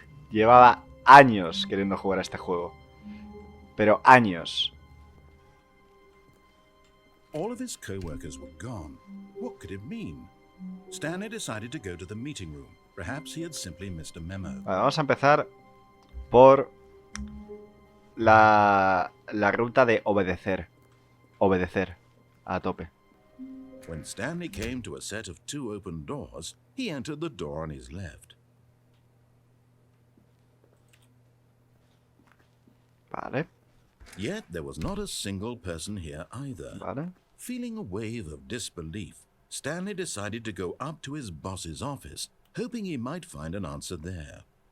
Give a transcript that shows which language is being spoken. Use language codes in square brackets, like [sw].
[es] Llevaba años queriendo jugar a este juego. Pero años. [en] All of his co-workers were gone. What could it mean? Stanley decided to go to the meeting room. Perhaps he had simply missed a memo. [es] Vale, vamos a empezar por la ruta de obedecer. Obedecer. A tope. [en] When Stanley came to a set of 2 open doors, he entered the door on his left. [es] Vale. [en] Yet there was not a single person here either. [es] Vale. [en] Feeling a wave of disbelief, Stanley decided to go up to his boss's office, hoping he might find an answer there.